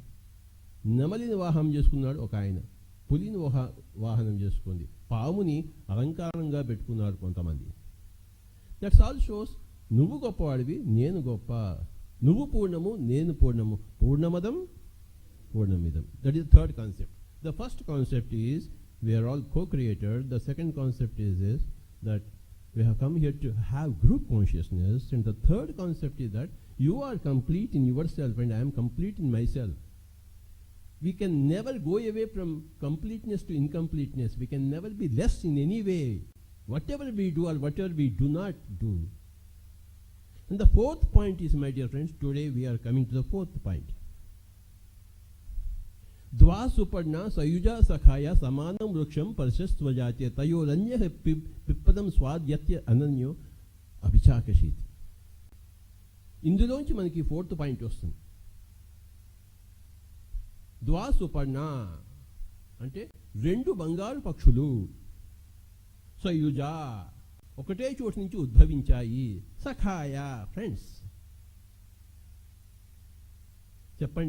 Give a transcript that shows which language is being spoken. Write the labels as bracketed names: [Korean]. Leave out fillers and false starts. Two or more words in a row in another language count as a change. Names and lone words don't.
[Telugu] నెమలిని వాహనం చేసుకున్నాడు ఒక ఆయన, పులిని వాహనం చేసుకుంది, పాముని అలంకారంగా పెట్టుకున్నారు కొంతమంది. [English] That's all shows [Telugu] నువ్వు గొప్పవాడివి, నేను గొప్ప. నువ్వు పూర్ణము, నేను పూర్ణము. [Sanskrit] పూర్ణమదం పూర్ణమిదం. [English] That is third concept. The first concept is we are all co-creators. The second concept is that we have come here to have group consciousness. And the third concept is that you are complete in yourself and I am complete in myself. We can never go away from completeness to incompleteness. We can never be less in any way. Whatever we do or whatever we do not do. And the fourth point is, my dear friends, today we are coming to the fourth point. [Sanskrit] द्वा सुपर्णा सयुजा सखाया समानं वृक्षं परिषस्वजाते तयोरन्यः पिप्पलं स्वाद्वत्ति अनश्नन्नन्यो अभिचाकशीति. [Telugu] ఇందులోంచి మనకి [English] fourth point [Telugu] వస్తుంది. [Sanskrit] ద్వా సుపర్ణ [Telugu] అంటే రెండు బంగారు పక్షులు. సయుజ ఒకటే చోటు నుంచి ఉద్భవించాయి. సఖాయ ఫ్రెండ్స్. చెప్పండి.